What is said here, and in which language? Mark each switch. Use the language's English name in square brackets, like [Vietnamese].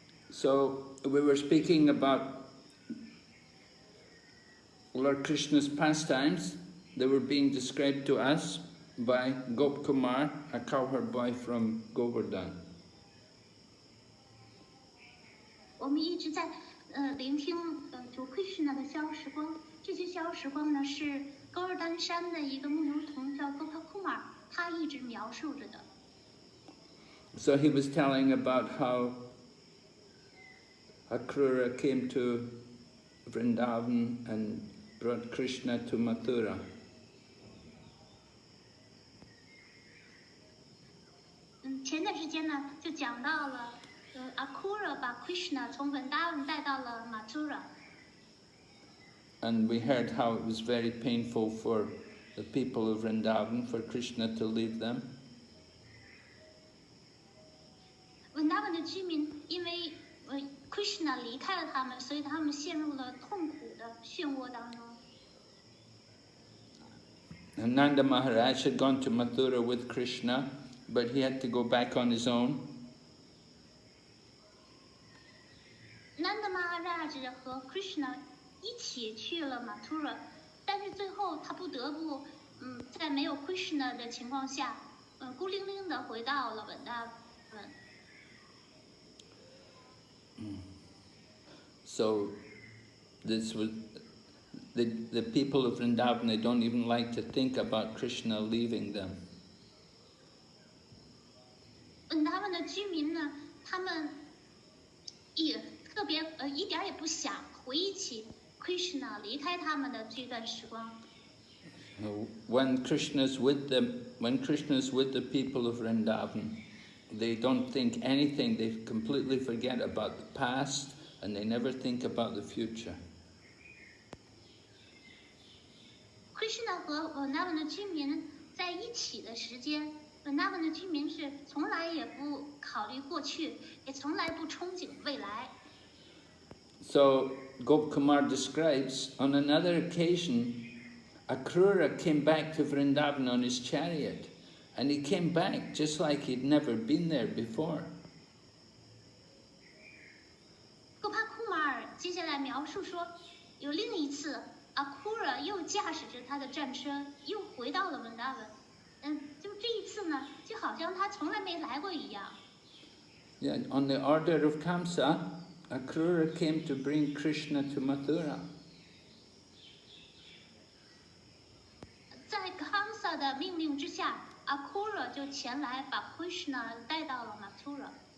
[English] So we were speaking about Lord Krishna's pastimes. They were being described to us by Gop Kumar, a cowherd boy from Govardhan. [Chinese] 我们一直在聆听主 Krishna 的逍遥时光。这些逍遥时光呢，是高尔丹山的一个牧牛童叫 Gop Kumar， 他一直描述着的。 [English] So he was telling about how Akrura came to Vrindavan and brought Krishna to Mathura. [Chinese] 前段时间呢，就讲到了Akrura 把 Krishna 从 Vrindavan 带到了 Mathura。 [English] And we heard how it was very painful for the people of Vrindavan for Krishna to leave them. [Chinese] Vrindavan 的居民因为Krishna 离开了他们，所以他们陷入了痛苦的漩涡当中。 [English] And Nanda Maharaj had gone to Mathura with Krishna, but he had to go back on his own. [Chinese] Nanda Maharaj 和 Krishna 一起去了 Mathura， 但是最后他不得不在没有 Krishna 的情况下，孤零零的回到了Vrindavan。 [English] So this was the people of Vrindavan, they don't even like to think about Krishna leaving them. [Chinese] Vrindavan 的居民呢，他们也特别一点也不想回忆起 Krishna 离开他们的这段时光。 [English] When Krishna's with the people of Vrindavan, they don't think anything. They completely forget about the past, and they never think about the future. [Chinese] Krishna 和 Vrindavan 的居民在一起的时间 ，Vrindavan 的居民是从来也不考虑过去，也从来不憧憬未来。 [English] So Gop Kumar describes on another occasion, Akrura came back to Vrindavan on his chariot, and he came back just like he'd never been there before. [Chinese] Kumar 接下来描述说，有另一次 ，Akrura 又驾驶着他的战车，又回到了 Vrindavan。就这一次呢，就好像他从来没来过一样。 [English] Yeah, on the order of Kamsa, Akrura came to bring Krishna to Mathura. [Chinese] 在 Kamsa 的命令之下 ，Akrura 就前来把 Krishna 带到了 Mathura。